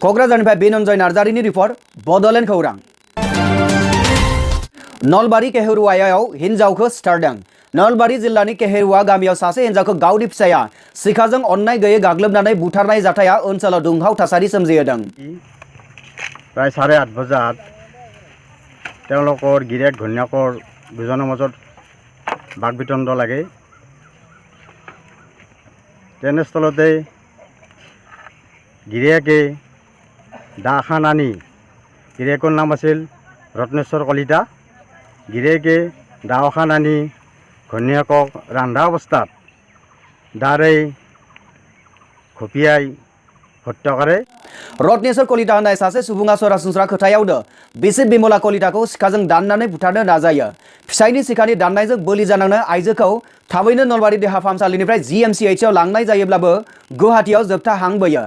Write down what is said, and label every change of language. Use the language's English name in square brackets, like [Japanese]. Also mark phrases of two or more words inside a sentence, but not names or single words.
[Bodo] क'क्राझारनिफ्राय बिनन्जय नार्जारिनि रिपर्ट बड'लेण्ड खौरां। नलबारि केहेरुवायाव हिन्जावखौ सिथारदों। नलबारि जिल्लानि केहेरुवा गामियाव सासे हिन्जावखौ गावनि फिसाया सिखाजों अननाय गैयै गाग्लोबनानै बुथारनाय जाथाया ओनसोलाव दुंहाव थासारि सोमजिहोदों। [Assamese] प्राय 8:30 বজাত তেওঁলোকৰ গিৰিয়েক ঘৈণীয়েকৰ দুজনৰ মাজত বাক বিতণ্ড লাগে। তেনেস্থলতে গিৰিয়েকে দা এখন আনি, গিৰিয়েকৰ নাম আছিল ৰত্নেশ্বৰ কলিতা, গিৰিয়েকে দা এখন আনি ঘৈণীয়েকক ৰন্ধা অৱস্থাত দাৰে ঘপিয়াই হত্যা কৰে। [Bodo] रत्नेश्वर कलिता होननाय सासे सुबुङा सरासनस्रा खोथायावनो बिसि बिमला कलिताखौ सिखाजों दाननानै बुथारनो नाजायो। फिसायनि सिखानि दाननायजों बोलि जानांनाय आइजोखौ थाबैनो नलबारि देहा फाहामसालिनिफ्राय GMCHआव लांनाय जायोब्लाबो गुवाहाटीयाव जोबथा हां बोयो।